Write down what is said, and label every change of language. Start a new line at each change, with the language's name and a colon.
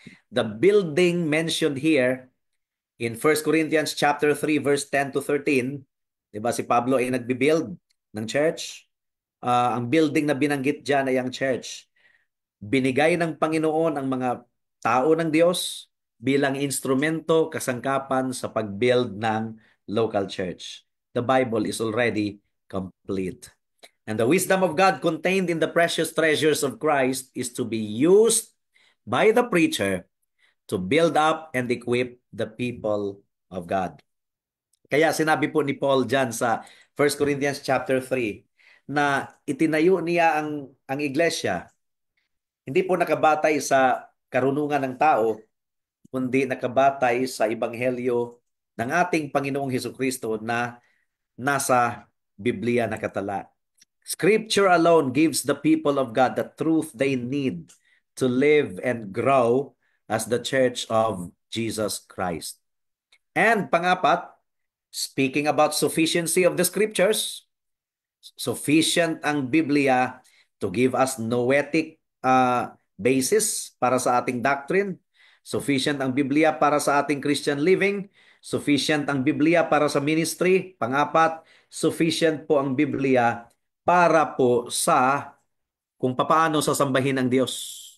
English: The building mentioned here in 1 Corinthians chapter 3 verse 10 to 13,
Filipino: 'di ba si Pablo ay nagbi-build ng church? Ang building na binanggit diyan ay ang church. Binigay ng Panginoon ang mga tao ng Diyos bilang instrumento, kasangkapan sa pag-build ng local church.
English: The Bible is already complete. And the wisdom of God contained in the precious treasures of Christ is to be used by the preacher to build up and equip the people of God.
Filipino: Kaya sinabi po ni Paul dyan sa 1 Corinthians chapter 3 na itinayo niya ang iglesia, hindi po nakabatay sa karunungan ng tao, kundi nakabatay sa ebanghelyo ng ating Panginoong Hesukristo na nasa Biblia nakatala.
English: Scripture alone gives the people of God the truth they need to live and grow as the Church of Jesus Christ.
Filipino: And pangapat,
English: speaking about sufficiency of the Scriptures,
Filipino: sufficient ang Biblia to give us noetic basis para sa ating doctrine, sufficient ang Biblia para sa ating Christian living, sufficient ang Biblia para sa ministry, pangapat, sufficient po ang Biblia para po sa kung paano sasambahin ang Diyos.